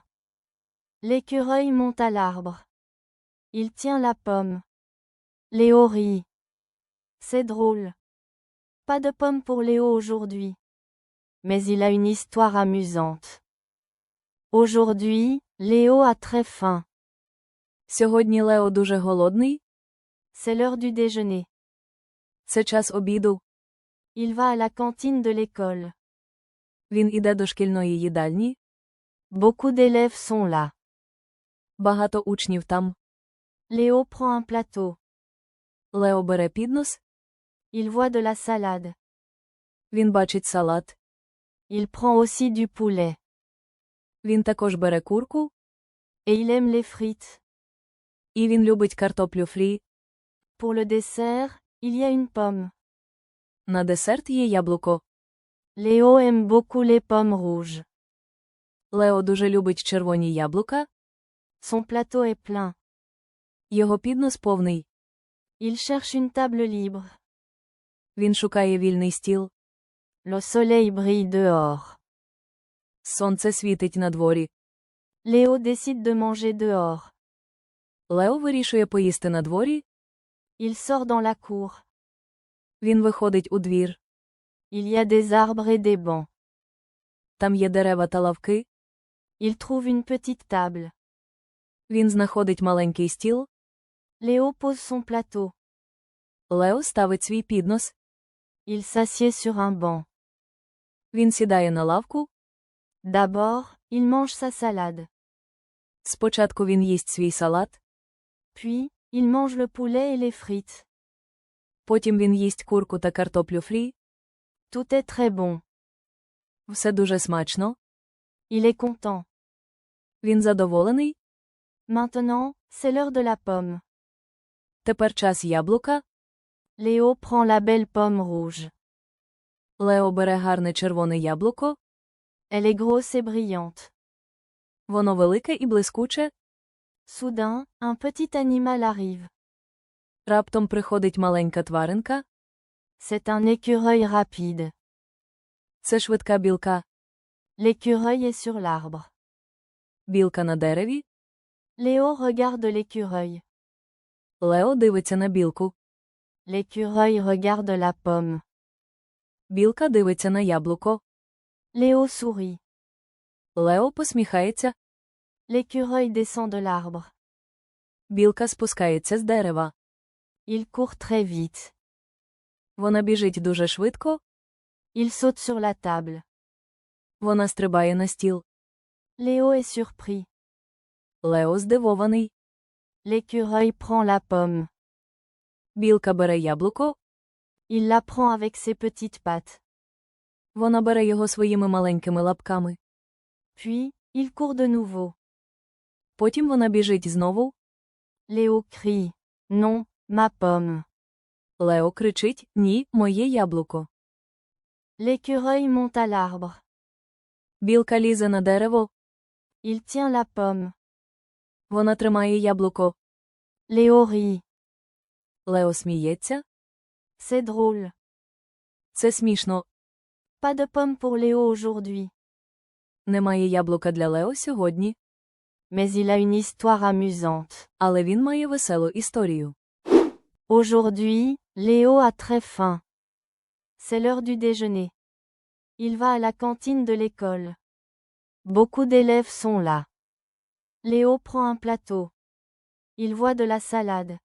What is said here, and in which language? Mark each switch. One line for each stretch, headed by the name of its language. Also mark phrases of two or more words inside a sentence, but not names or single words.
French: L'écureuil monte à l'arbre. Il tient la pomme. Léo rit. C'est drôle. Pas de pomme pour Léo aujourd'hui. Mais il a une histoire amusante. Aujourd'hui, Léo a très faim.
Ukrainian: Сьогодні Лео дуже голодний.
French: C'est l'heure du déjeuner.
Ukrainian: Це час обіду.
French: Il va à la cantine de l'école.
Ukrainian: Він іде до шкільної їдальні.
French: Beaucoup d'élèves sont là.
Ukrainian: Багато учнів там.
French: Léo prend un plateau.
Ukrainian: Лео бере піднос.
French: Il voit de la salade.
Ukrainian: Він бачить салат.
French: Il prend aussi du poulet.
Ukrainian: Він також бере курку.
French: Et il aime les frites.
Ukrainian: І він любить картоплю фрі.
French: Pour le dessert, il y a une pomme.
Ukrainian: На десерт є яблуко.
French: Léo aime beaucoup les pommes rouges.
Ukrainian: Лео дуже любить червоні яблука.
French: Son plateau est plein.
Ukrainian: Його піднос повний.
French: Il cherche une table libre.
Ukrainian: Він шукає вільний стіл.
French: Le soleil brille dehors.
Ukrainian: Сонце світить на дворі.
French: Léo décide de manger dehors.
Ukrainian: Лео вирішує поїсти на дворі.
French: Il sort dans la cour.
Ukrainian: Він виходить у двір.
French: Il y a des arbres et des bancs.
Ukrainian: Там є дерева та лавки.
French: Il trouve une petite table.
Ukrainian: Він знаходить маленький стіл.
French: Léo pose son plateau.
Ukrainian: Лео ставить свій піднос.
French: Il s'assied sur un banc.
Ukrainian: Він сідає на лавку.
French: D'abord, il mange sa salade.
Ukrainian: Спочатку він їсть свій салат.
French: Puis, il mange le poulet et les frites.
Ukrainian: Потім він їсть курку та картоплю фрі.
French: Tout est très bon.
Ukrainian: Все дуже смачно.
French: Il est content.
Ukrainian: Він задоволений.
French: Maintenant, c'est l'heure de la pomme.
Ukrainian: Тепер час яблука.
French: Léo prend la belle pomme rouge.
Ukrainian: Лео бере гарне червоне яблуко.
French: Elle est grosse et brillante.
Ukrainian: Воно велике і блискуче.
French: Soudain, un petit animal arrive.
Ukrainian: Раптом приходить маленька тваринка.
French: C'est un écureuil rapide.
Ukrainian: Це швидка білка.
French: L'écureuil est sur l'arbre.
Ukrainian: Білка на дереві.
French: Léo regarde l'écureuil.
Ukrainian: Лео дивиться на білку.
French: L'écureuil regarde la pomme.
Ukrainian: Білка дивиться на яблуко.
French: Léo sourit.
Ukrainian: Лео посміхається.
French: L'écureuil descend de l'arbre.
Ukrainian: Білка спускається з дерева.
French: Il court très vite.
Ukrainian: Вона біжить дуже швидко.
French: Il saute sur la table.
Ukrainian: Вона стрибає на стіл.
French: Léo est surpris.
Ukrainian: Лео здивований.
French: L'écureuil prend la pomme.
Ukrainian: Білка бере яблуко.
French: Il la prend avec ses petites pattes.
Ukrainian: Вона бере його своїми маленькими лапками.
French: Puis, il court de nouveau.
Ukrainian: Потім вона біжить знову.
French: Léo crie. Non, ma pomme.
Ukrainian: Лео кричить: «Ні, моє яблуко».
French: L'écureuil monte à l'arbre.
Ukrainian: Білка лізе на дерево.
French: Il tient la pomme.
Ukrainian: Вона тримає яблуко.
French: Léo rit.
Ukrainian: Лео сміється.
French: C'est drôle.
Ukrainian: Це смішно.
French: Pas de pomme pour Léo aujourd'hui.
Ukrainian: Немає яблука для Лео сьогодні.
French: Mais il a une histoire amusante.
Ukrainian: Але він має веселу історію.
French: Aujourd'hui, Léo a très faim. C'est l'heure du déjeuner. Il va à la cantine de l'école. Beaucoup d'élèves sont là. Léo prend un plateau. Il voit de la salade.